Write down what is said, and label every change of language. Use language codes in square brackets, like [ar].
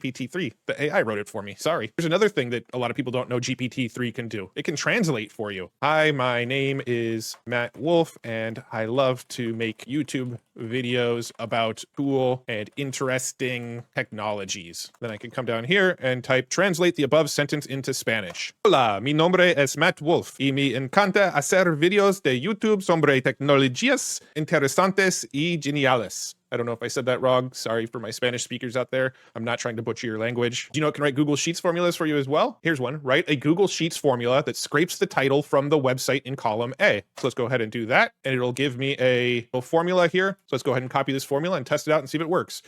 [en] GPT-3, the AI wrote it for me. Sorry. There's another thing that a lot of people don't know GPT-3 can do. It can translate for you. Hi, my name is Matt Wolfe, and I love to make YouTube videos about cool and interesting technologies. Then I can come down here and type translate the above sentence into Spanish. [es] Hola, mi nombre es Matt Wolfe y me encanta hacer videos de YouTube sobre tecnologías interesantes y geniales. [en] I don't know if I said that wrong. Sorry for my Spanish speakers out there. I'm not trying to butcher your language. Do you know it can write Google Sheets formulas for you as well? Here's one. Write a Google Sheets formula that scrapes the title from the website in column A. So let's go ahead and do that. And it'll give me a little formula here. So let's go ahead and copy this formula and test it out and see if it works.